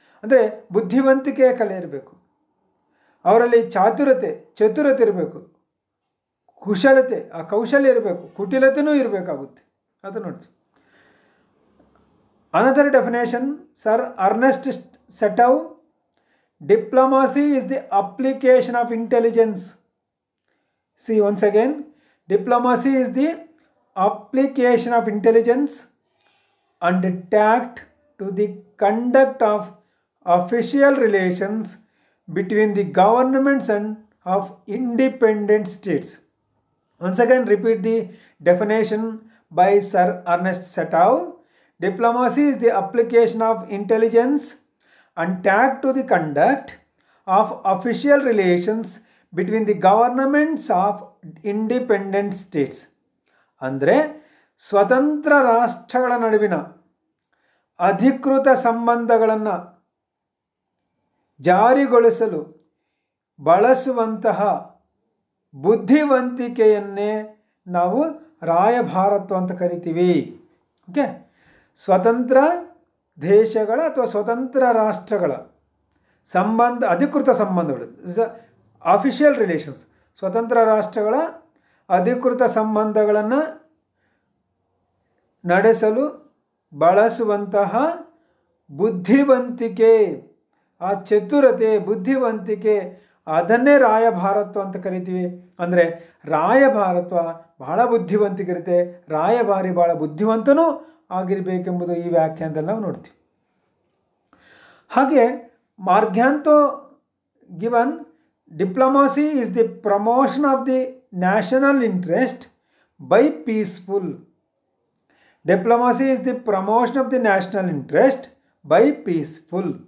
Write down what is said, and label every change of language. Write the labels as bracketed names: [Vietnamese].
[Kannada] ಅಂದರೆ ಬುದ್ಧಿವಂತಿಕೆಯ ಕಲೆ ಇರಬೇಕು, ಅವರಲ್ಲಿ ಚತುರತೆ ಇರಬೇಕು, ಕುಶಲತೆ, ಆ ಕೌಶಲ್ಯ ಇರಬೇಕು, ಕುಟಿಲತೆಯೂ ಇರಬೇಕಾಗುತ್ತೆ. ಅದು ನೋಡ್ತೀವಿ. [English] Another definition, Sir Ernest Satow, diplomacy is the application of intelligence. See once again, diplomacy is the application of intelligence and tact to the conduct of official relations between the governments and of independent states. Once again, repeat the definition by Sir Ernest Satow. Diplomacy is the application of intelligence and tact to the conduct of official relations between the governments of independent states. [Kannada] ಅಂದರೆ ಸ್ವತಂತ್ರ ರಾಷ್ಟ್ರಗಳ ನಡುವಿನ ಅಧಿಕೃತ ಸಂಬಂಧಗಳನ್ನು ಜಾರಿಗೊಳಿಸಲು ಬಳಸುವಂತಹ ಬುದ್ಧಿವಂತಿಕೆಯನ್ನೇ ನಾವು ರಾಯಭಾರತ್ವ ಅಂತ ಕರಿತೀವಿ. ಓಕೆ, ಸ್ವತಂತ್ರ ದೇಶಗಳ ಅಥವಾ ಸ್ವತಂತ್ರ ರಾಷ್ಟ್ರಗಳ ಸಂಬಂಧ, ಅಧಿಕೃತ ಸಂಬಂಧಗಳು, [English] official relations, [Kannada] ಸ್ವತಂತ್ರ ರಾಷ್ಟ್ರಗಳ ಅಧಿಕೃತ ಸಂಬಂಧಗಳನ್ನು ನಡೆಸಲು ಬಳಸುವಂತಹ ಬುದ್ಧಿವಂತಿಕೆ, ಆ ಚತುರತೆ, ಬುದ್ಧಿವಂತಿಕೆ, ಅದನ್ನೇ ರಾಯಭಾರತ್ವ ಅಂತ ಕರಿತೀವಿ. ಅಂದರೆ ರಾಯಭಾರತ್ವ ಬಹಳ ಬುದ್ಧಿವಂತಿಕೆ ಇರುತ್ತೆ, ರಾಯಭಾರಿ ಬಹಳ ಬುದ್ಧಿವಂತನೂ ಆಗಿರಬೇಕೆಂಬುದು ಈ ವ್ಯಾಖ್ಯಾನದಲ್ಲಿ ನಾವು ನೋಡ್ತೀವಿ. ಹಾಗೆ [English] Morgenthau given, diplomacy is the promotion of the national interest by peaceful. Diplomacy is the promotion of the national interest by peaceful.